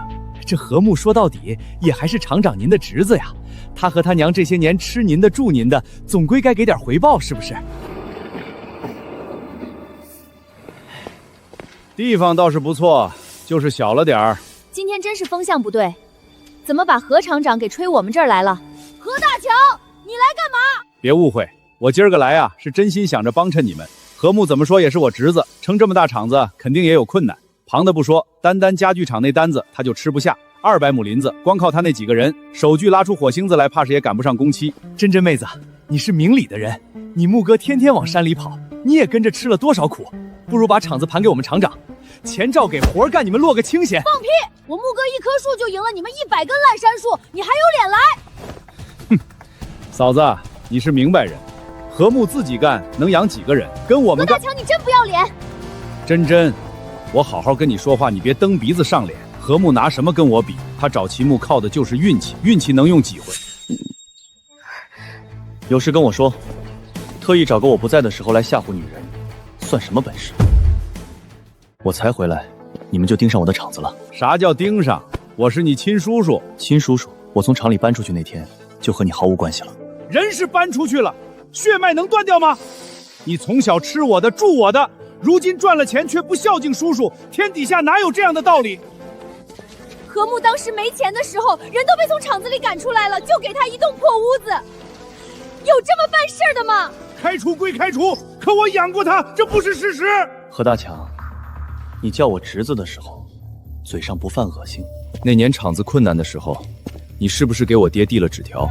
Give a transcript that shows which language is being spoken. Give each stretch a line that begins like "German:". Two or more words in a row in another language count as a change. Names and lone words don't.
Chinese: 這和睦說到底也還是廠長您的侄子呀，他和他娘這些年吃您的住您的，總歸該給點回報，是不是？地方倒是不錯，就是小了點兒。今天真是风向不对，怎麼把何廠長給吹我們這兒來了？何大強，你來幹嘛？別誤會，我今兒個來啊，是真心想着幫襯你們。和睦怎麼說也是我侄子，成這麼大廠子肯定也有困難。旁的不說，單家具廠那單子他就吃不下，200畝林子，光靠他那幾個人，手鋸拉出火星子來，怕是也趕不上工期。真真妹子，你是明理的人，你木哥天天往山裡跑，你也跟着吃了多少苦？不如把廠子盘給我們廠長， 钱照給，活幹你們落個清閒。放屁！我木哥1棵樹就贏了你們100根爛杉樹，你還有臉來？嫂子，你是明白人，和睦自己幹能養幾個人？跟我们幹。何大強，你真不要臉！真真，我好好跟你說話，你別蹬鼻子上臉。和睦拿什麼跟我比？他找齊木靠的就是運氣，運氣能用幾回？有事跟我說，特意找個我不在的時候來嚇唬女人，算什麼本事？我才回來，你們就盯上我的場子了。啥叫盯上？我是你親叔叔。親叔叔，我從廠裡搬出去那天，就和你毫無關係了。人是搬出去了，血脈能斷掉嗎？你從小吃我的，住我的，如今賺了錢卻不孝敬叔叔，天底下哪有這樣的道理？和睦當時沒錢的時候，人都被從廠子裡趕出來了，就給他一棟破屋子，有這麼辦事的嗎？開除歸開除，可我養過他，這不是事實。何大強，你叫我侄子的時候，嘴上不犯惡心。那年廠子困難的時候，你是不是給我爹遞了紙條？